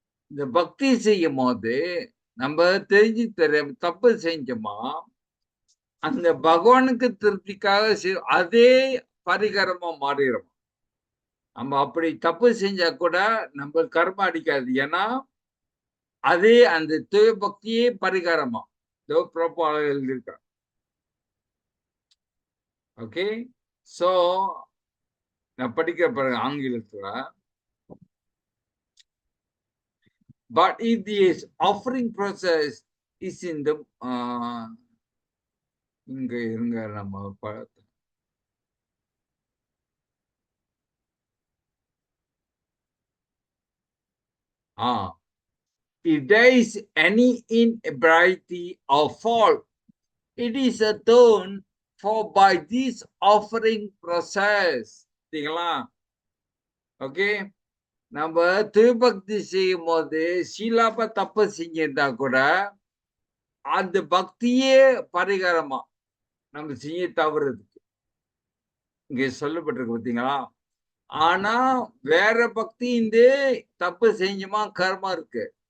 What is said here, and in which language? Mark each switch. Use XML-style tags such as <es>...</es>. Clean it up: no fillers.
<ta>இந்த பக்தி செய்யும் போது நம்ம தெரிஞ்சு தெரியாம தப்பு செஞ்சோமா, அந்த பகவானுக்கு திருப்திக்காக அதே பரிகாரமா மாறிடும். நம்ம அப்படி தப்பு செஞ்சா கூட நம்ம கர்மம் அடிக்காது. ஏன்னா அதே அந்த தூய பக்தியே பரிகாரமா பிரபு அழகு எழுதியிருக்கார். ஓகே, சோ நான் படிக்கிற பிறகு ஆங்கிலத்துல,</ta> <en>but if the offering process is in the</en> <ta>இங்க இருங்க நம்ம</ta> <en>if there is any inebriety or fault, it is atoned for by this offering process.</en> <ta>சரிங்களா? ஓகே, நம்ம திருபக்தி செய்யும் போது சீலாப்ப தப்பு செஞ்சிருந்தா கூட அந்த பக்தியே பரிகாரமா நம்ம செய்ய தவறுதுக்கு இங்க சொல்லப்பட்டிருக்கு பார்த்தீங்களா? ஆனா வேற பக்தி இந்த தப்பு செஞ்சுமா கர்மா இருக்கு.</ta>